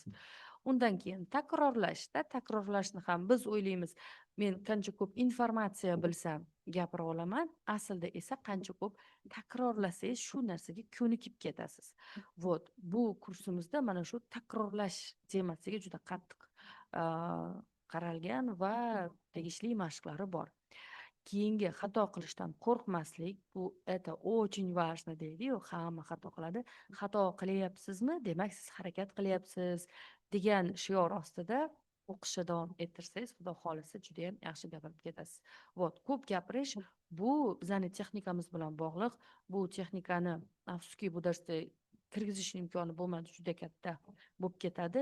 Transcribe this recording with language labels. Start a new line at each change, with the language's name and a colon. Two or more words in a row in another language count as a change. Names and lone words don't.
Uzbek: Undan keyin takrorlashni ham biz o'ylaymiz, men qancha ko'p informatsiya bilsam gapira olaman, aslida esa qancha ko'p takrorlasangiz shu narsaga ko'nikib ketasiz. Вот, bu kursimizda mana shu takrorlash temasiga juda qattiq qaralgan va tegishli mashqlari bor. keyingi xato qilishdan qo'rqmaslik, bu
Russian: это очень важно
Uzbek: deydi-yu, hamma xato qiladi. Xato qilyapsizmi, demak siz harakat qilyapsiz degan shior ostida o'qishni davom ettirsangiz, xudo xohlasa juda yam yaxshi gapirib ketasiz. Вот, ko'p gapirish bu bizani texnikamiz bilan bog'liq. Bu texnikani afsuski bu darsda kirgizish imkoni bo'lmadi, juda katta bo'lib ketadi.